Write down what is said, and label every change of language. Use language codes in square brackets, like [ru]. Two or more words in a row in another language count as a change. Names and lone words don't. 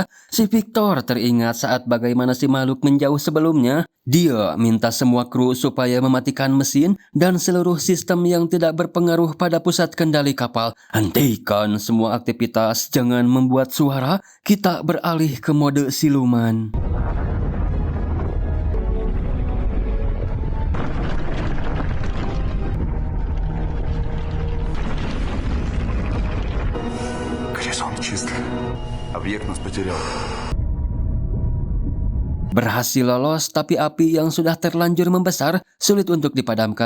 [id] Si Victor teringat saat bagaimana si makhluk menjauh sebelumnya. Dia minta semua kru supaya mematikan mesin dan seluruh sistem yang tidak berpengaruh pada pusat kendali kapal. Hentikan semua aktivitas, jangan membuat suara, kita beralih ke mode siluman. [ru] Горизонт чист. Объект нас потерял. [id] Berhasil lolos, tapi api yang sudah terlanjur membesar sulit untuk dipadamkan.